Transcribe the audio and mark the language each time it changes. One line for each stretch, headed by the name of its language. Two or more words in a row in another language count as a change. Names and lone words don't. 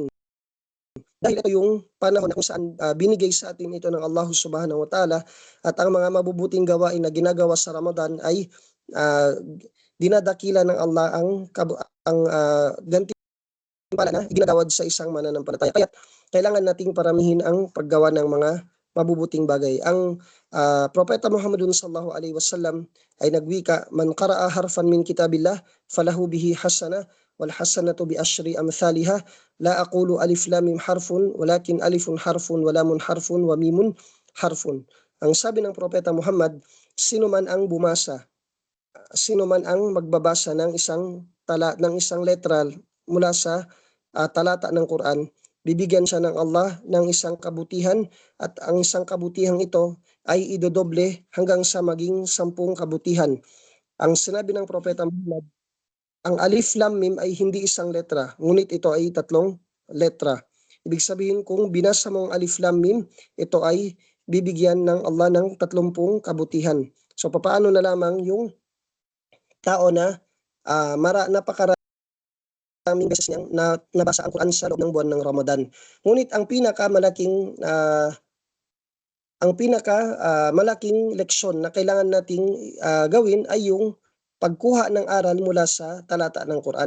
Filipino: Dahil ito yung panahon kung saan binigay sa atin ito ng Allah
Arabic: سبحانه وتعالى,
Filipino: at ang mga mabubuting gawain na ginagawa sa Ramadan ay dinadakila ng Allah ang gantimpala na ginagawad sa isang mananampalataya. Kaya kailangan nating paramihin ang paggawa ng mga mabubuting bagay. Ang Propeta Muhammadun
Arabic: صلى الله عليه وسلم
Filipino: ay nagwika,
Arabic: "من قرأ حرفا من كتاب الله فله به حسنة والحسنة بعشر أمثالها. لا أقول الم حرف ولكن ألف حرف ولام حرف وميم حرف."
Filipino: Ang sabi ng Propeta Muhammad, sino man ang magbabasa ng isang letra mula sa talata ng Quran, bibigyan siya ng Allah ng isang kabutihan, at ang isang kabutihang ito ay idodoble hanggang sa maging 10 kabutihan. Ang sinabi ng Propeta Muhammad, ang
Arabic: الم
Filipino: ay hindi isang letra, ngunit ito ay 3 letra. Ibig sabihin, kung binasa mo ang
Arabic: الم,
Filipino: ito ay bibigyan ng Allah ng 30 kabutihan. So papaano na lamang yung tao na napakaraming beses niyang nabasa ang Quran sa loob ng buwan ng Ramadan. Ngunit ang malaking leksyon na kailangan nating gawin ay yung pagkuha ng aral mula sa talata ng Quran.